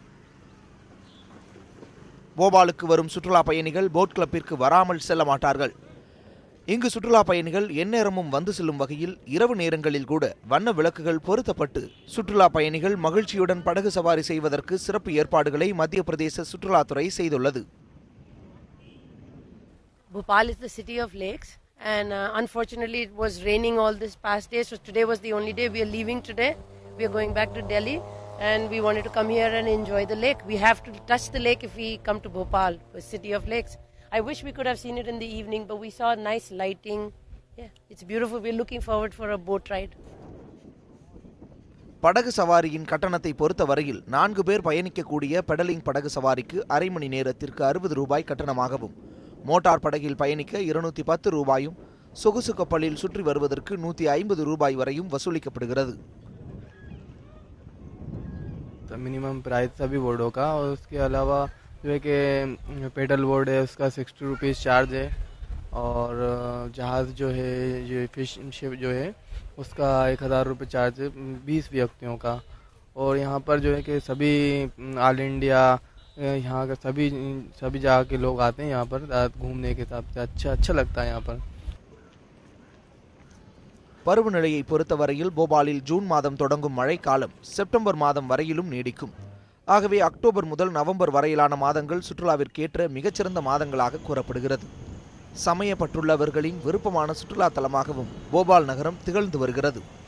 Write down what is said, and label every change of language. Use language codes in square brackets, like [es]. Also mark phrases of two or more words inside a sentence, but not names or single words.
[ta] போபாலுக்கு வரும் சுற்றுலா பயணிகள் போட் கிளப்பிற்கு வராமல் செல்ல மாட்டார்கள். இங்கு சுற்றுலா பயணிகள் எந்நேரமும் வந்து செல்லும் வகையில் இரவு நேரங்களில் கூட வண்ண விளக்குகள் பொருத்தப்பட்டு சுற்றுலா பயணிகள் மகிழ்ச்சியுடன் படகு சவாரி செய்வதற்கு சிறப்பு ஏற்பாடுகளை மத்திய பிரதேச சுற்றுலாத்துறை செய்துள்ளது. [en] Bhopal is the city of lakes and unfortunately it was raining all this past day, so today was the only day. We are leaving today. We are going back to Delhi and we wanted to come here and enjoy the lake. We have to touch the lake if we come to Bhopal, the city of lakes. I wish we could have seen it in the evening, but we saw nice lighting. Yeah, it's beautiful. We're looking forward for a boat ride. [ta] படகு சவாரியின் கட்டணத்தை பொறுத்த வரையில் 4 பேர் பயணிக்கக்கூடிய பெடலிங் படகு சவாரிக்கு அரை மணி நேரத்திற்கு 60 ரூபாய் கட்டணமாகவும், மோட்டார் படகில் பயணிக்க 210 ரூபாயும், சொகுசு கப்பலில் சுற்றி வருவதற்கு 150 ரூபாய் வரையும் வசூலிக்கப்படுகிறது. [en] minimum price [hi] सभी बोर्डों का, और उसके अलावा जो है कि [en] pedal board [hi] है उसका 60 [en] rupees charge [hi] है, और जहाज़ जो है ये [en] fish ship [hi] जो है उसका 1000 रुपये चार्ज है 20 व्यक्तियों का. और यहाँ पर जो है कि सभी [en] all India [hi] यहाँ का सभी जगह के लोग आते हैं यहाँ पर घूमने के हिसाब से. अच्छा लगता है यहाँ पर. [ta] பருவநிலையை பொறுத்தவரையில் போபாலில் ஜூன் மாதம் தொடங்கும் மழை காலம் செப்டம்பர் மாதம் வரையிலும் நீடிக்கும். ஆகவே அக்டோபர் முதல் நவம்பர் வரையிலான மாதங்கள் சுற்றுலாவிற்கேற்ற மிகச்சிறந்த மாதங்களாக கூறப்படுகிறது. சமயப்பட்டுள்ளவர்களின் விருப்பமான சுற்றுலா தலமாகவும் போபால் நகரம் திகழ்ந்து வருகிறது.